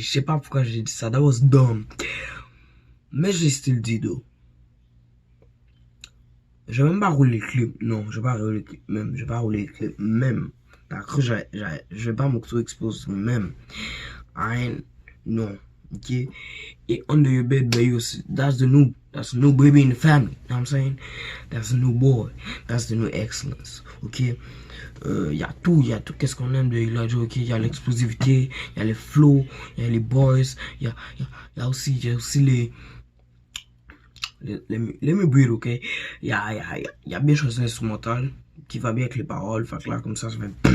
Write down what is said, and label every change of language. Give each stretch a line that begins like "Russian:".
French: Je sais pas pourquoi j'ai dit ça.
English: That was dumb.
French: Mais j'ai still dit, though. Je vais même pas rouler le clip. Non, je vais pas rouler le clip même. Je vais pas rouler le clip même. T'as cru, je vais pas m'auto-expose même. Non. Ok?
English: Et Under Your Bed, baby, that's the new baby in the family. You know what I'm saying? That's the new boy. That's the new excellence.
French: Ok? Y a tout. Qu'est-ce qu'on aime de Elijah, ok? Y a l'explosivité, y a les flows, y a les boys, y a aussi les bruits, ok? Y a bien chose instrumentale qui va bien avec les paroles. Fait que là, comme ça fait.